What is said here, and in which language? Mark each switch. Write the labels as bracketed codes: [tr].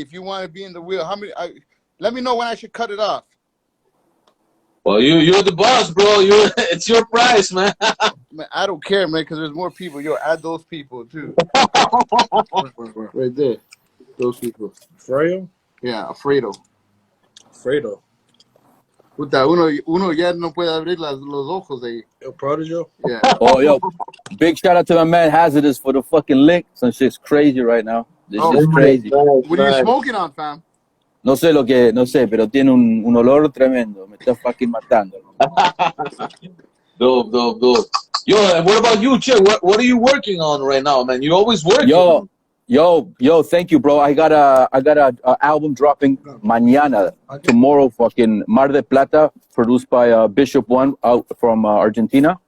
[en] If you want to be in the wheel, how many? Let me know when I should cut it off. Well, you're the boss, bro. It's your price, man. Man, I don't care, man, because there's more people. Yo, add those people too. Right there, those people. Fredo? Yeah, Alfredo. Fredo. [es] Puta, uno ya no puede abrir los ojos ahí. [en] El Prodigal? Yeah. Oh, yo, big shout out to my man Hazardous for the fucking link. Some shit's crazy right now. This shit's crazy. What are you smoking on, fam? [es] No sé, pero tiene un olor tremendo. Me está fucking matando. [en] Dope. Yo, and what about you, Che? What are you working on right now, man? You always working. Yo, thank you, bro. I got a album dropping mañana, tomorrow, fucking Mar del Plata, produced by Bishop One out from Argentina.